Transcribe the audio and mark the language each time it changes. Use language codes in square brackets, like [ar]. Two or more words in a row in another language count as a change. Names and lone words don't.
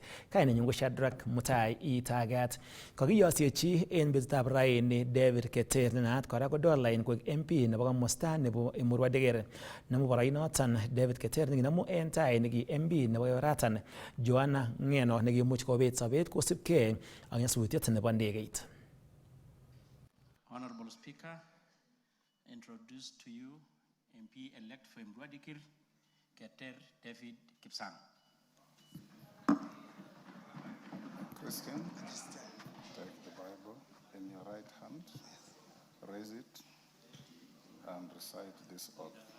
[kln] Kainenyu ko Shadrack Mutai Itagat. Kakiyosiechi en betutab raini David Keter nenaat kora ko Dollain koek MP nebo komosta nebo Emurua Dikir. Namu boroinoton David Keter nekinamu en tai neki MP nebo oratan Joanna Ngeno nekimuch kobet sobet kosibkei ak nyasutiet nebo ndegeit. [en] Honorable Speaker, introduce to you MP-elect for Emurua Dikir, Keter David Kipsang. Christian, take the Bible in your right hand, raise it, and recite this oath.